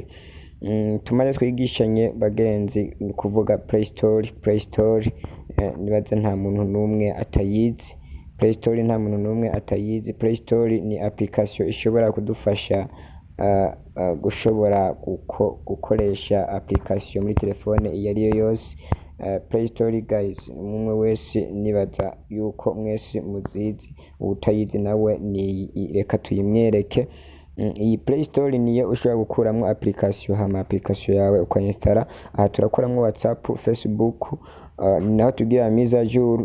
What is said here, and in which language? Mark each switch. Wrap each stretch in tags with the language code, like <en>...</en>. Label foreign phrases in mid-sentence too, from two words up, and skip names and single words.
<rn>Tumaze twigishanye bagenzi, ni kuvuga Play Store nibaze nta muntu n'umwe atayizi. Play Store nta muntu n'umwe atayizi. Play Store ni application ishobora kudufasha gushobora gukoresha application muri telefone iyo ariyo yose. Play Store guys, umwe wese nibaza yuko mwese muzizi, utayizi nawe ni reka tuyimwereke. Iyi Play Store niyo ushobora gukuramwo application, hama application yawe ukainstalla. Aha turakuramwo WhatsApp, Facebook, naho tugira</rn> <fr>mise à jour.</fr>